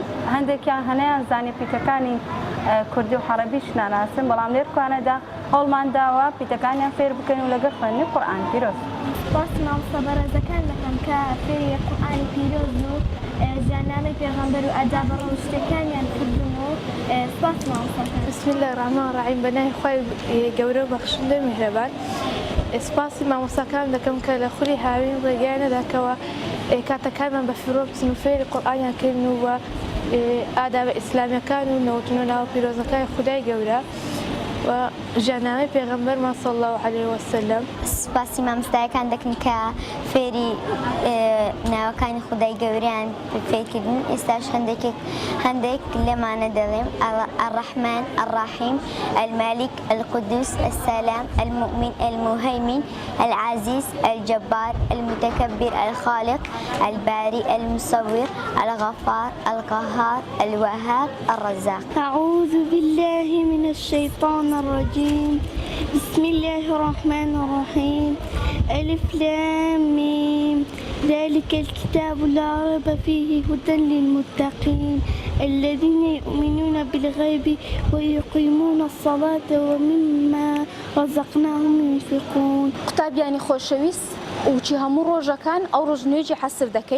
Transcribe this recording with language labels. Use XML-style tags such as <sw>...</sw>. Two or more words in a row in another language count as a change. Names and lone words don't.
<ckb>هەندێکیان هەنیان زانی پیتەکانی کوردی و عەرەبیش ناناسن، بەڵام لێرکوانەدا هەوڵمان داوە پیتەکانیان فێر بکەین و لەگەڵ خوێندنی قورئان پیرۆز. باسی مامۆستا بەڕێزەکان دەکەم کە فێری قورئانی پیرۆز و ژیاننامەی پێغەمبەر و ئادابە ڕۆژتەکانیان کردن و سپاس مامۆستاکان.</ckb> <ar>بسم الله الرحمن الرحیم.</ar> <ckb>بەناوی خوای گەورە و بەخشندەی میهرەبان. سپاسی مامۆستاکان دەکەم کە لە خولی هاوین ڕێگەیان نەداکەوە کاتەکانمان بە فیرۆ بچن و فێری قورئانیان کردن و بە ئادابە ئیسلامیەکان و نەوتن و ناوە پیرۆزەکانی خودای گەورە و ژیاننامەی پێغەمبەرمان</ckb> <ar>صلی الله علیه وسلم.</ar> <ckb>سپاسی مامۆستایەکان دەکەن کە فێری ناوەکانی خودای گەوریان فێرکردن. ئێستاش هەندێک لێمانە دەڵێم:</ckb> <ar>الرحمن الرحیم، المالك القدوس السلام المؤمن المهيمن العزيز الجبار المتكبر الخالق البارئ المصور الغفار القهار الوهاب الرزاق. أعوذ بالله من الشيطان الرجيم. بسم الله الرحمن الرحيم. ألف لام ميم، ذلك الكتاب لا ريب فيه هدى للمتقين الذين يؤمنون بالغيب ويقيمون الصلاة ومما رزقناهم ينفقون.</ar> <ckb>قوتابیانی خۆشەویست وچی هەموو ڕۆژەکان ئەو ڕۆژنوێژی حەسر دەکەین.</ckb>